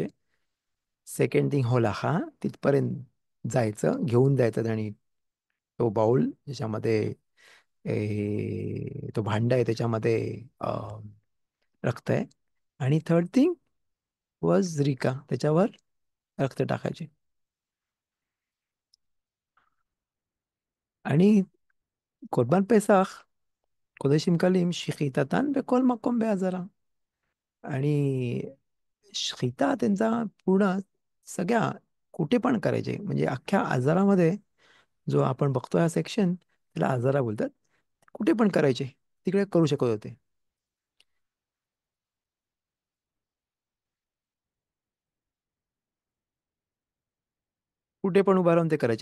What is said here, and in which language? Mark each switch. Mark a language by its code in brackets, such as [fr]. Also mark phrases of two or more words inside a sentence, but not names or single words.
[en] second thing [mr] होलाखा, तिथपर्यंत जायचं, घेऊन जायचं, आणि तो बाउल ज्याच्यामध्ये तो भांडा आहे त्याच्यामध्ये रक्त आहे. आणि [en] third thing was [mr] रिका, त्याच्यावर रक्त टाकायचे. [he] आणि קורבן פסח, קודשים קלים, שחיטתן בכל מקום בעזרה. [mr] आणि शिता त्यांचा पूर्ण सगळ्या कुठे पण करायचे, म्हणजे अख्ख्या आजारामध्ये, जो आपण बघतो हा सेक्शन, त्याला आजारा बोलतात. कुठे पण करायचे, तिकडे करू शकत होते. कुठे पण उभा राहून ते करायचे.